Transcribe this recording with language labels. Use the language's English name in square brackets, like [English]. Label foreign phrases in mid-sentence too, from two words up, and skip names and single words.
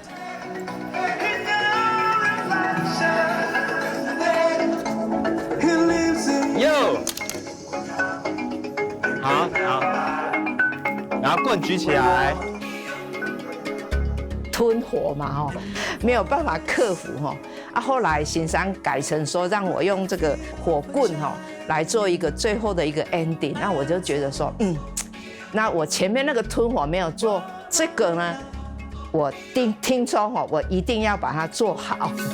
[Chinese] 喲，好，然後棍舉起來。吞火嘛，哈，沒有辦法克服，哈，後來欣賞改成說讓我用這個火棍，哈，來做一個最後的一個 ending，那我就覺得說，那我前面那個吞火沒有做，這個呢，我聽說，哈，我一定要把它做好。